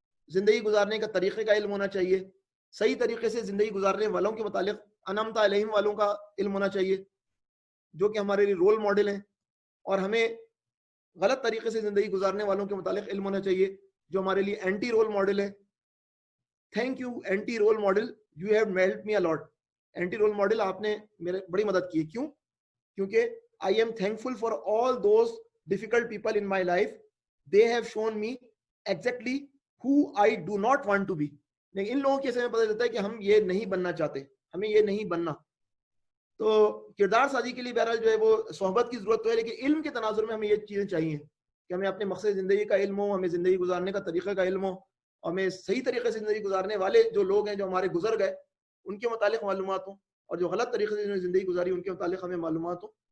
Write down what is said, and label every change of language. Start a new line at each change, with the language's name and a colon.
Urdu: زندگی گزارنے کا طریقے کا علم ہونا چاہیے, صحیح طریقے سے زندگی گزارنے والوں کے متعلق انعمت علیہم والوں کا علم ہونا چاہیے جو کہ ہمارے لیے رول ماڈل ہیں, اور ہمیں غلط طریقے سے زندگی گزارنے والوں کے متعلق علم ہونا چاہیے جو ہمارے لیے اینٹی رول ماڈل ہے.
English: Thank you anti role model, you have help me a lot. Anti role model,
Urdu: آپ نے میرے بڑی مدد کی. کیوں؟ کیونکہ
English: I am thankful for all those difficult people in my life. They have shown me exactly who I do not want to be.
Urdu: لیکن ان لوگوں کی سے پتہ چلتا ہے کہ ہم یہ نہیں بننا چاہتے, ہمیں یہ نہیں بننا. تو کردار سازی کے لیے بہرحال جو ہے وہ صحبت کی ضرورت تو ہے, لیکن علم کے تناظر میں ہمیں یہ چیزیں چاہیے کہ ہمیں اپنے مقصد زندگی کا علم ہو, ہمیں زندگی گزارنے کا طریقہ کا علم ہو, ہمیں صحیح طریقے سے زندگی گزارنے والے جو لوگ ہیں جو ہمارے گزر گئے ان کے متعلق معلومات ہوں, اور جو غلط طریقے سے زندگی گزاری ان کے متعلق ہمیں معلومات ہوں.